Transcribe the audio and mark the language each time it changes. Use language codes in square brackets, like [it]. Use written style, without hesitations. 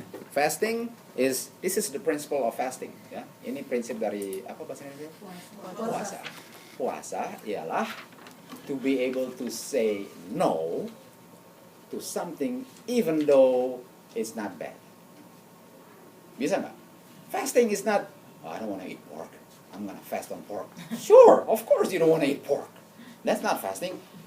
[en] Fasting this is the principle of fasting, ya. [id] Ini prinsip dari apa bahasa Indonesia? Puasa. Puasa ialah [en] to be able to say no to something even though it's not bad. [id] Bisa nggak? [en] Fasting is not, oh, I don't want to eat pork. I'm gonna fast on pork. Sure, of course you don't want to eat pork. That's not fasting.